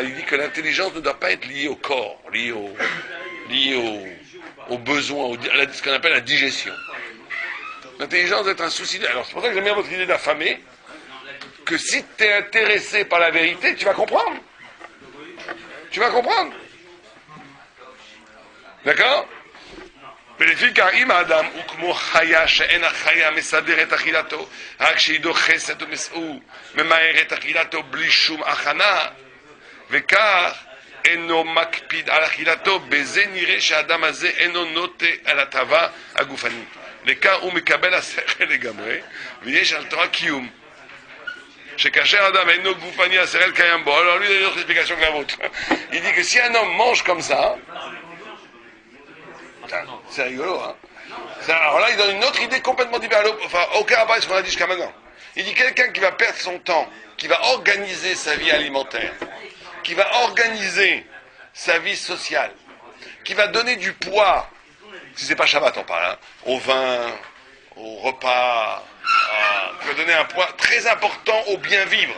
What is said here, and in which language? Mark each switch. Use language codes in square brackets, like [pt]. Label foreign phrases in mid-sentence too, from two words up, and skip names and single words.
[fr] Il dit que l'intelligence ne doit pas être liée au corps, liée aux besoins, à ce qu'on appelle la digestion. L'intelligence doit être un souci. Alors c'est pour ça que j'aime bien votre idée d'affamer, que si tu es intéressé par la vérité, tu vas comprendre. D'accord? [he] ולפיכך אם האדם הוא כמו חיה שאין החיה מסדר את אכילתו רק שהיא דוחסת וממהר את אכילתו בלי שום הכנה וכך אינו מקפיד על אכילתו בזה נראה שהאדם הזה אינו נוטה על הטבה הגופנית לכך הוא מקבל השכל לגמרי ויש על תורה קיום שכאשר אדם אינו גופני השכל קיים בו. [fr] Alors lui il a une autre explication que la vôtre. Il dit que si un homme mange comme ça, c'est rigolo, hein. Alors là, il donne une autre idée complètement différente. Enfin, aucun rapport avec ce qu'on a dit jusqu'à maintenant. Il dit quelqu'un qui va perdre son temps, qui va organiser sa vie alimentaire, qui va organiser sa vie sociale, qui va donner du poids, si c'est pas Shabbat on parle, hein, au vin, au repas, qui va donner un poids très important au bien vivre.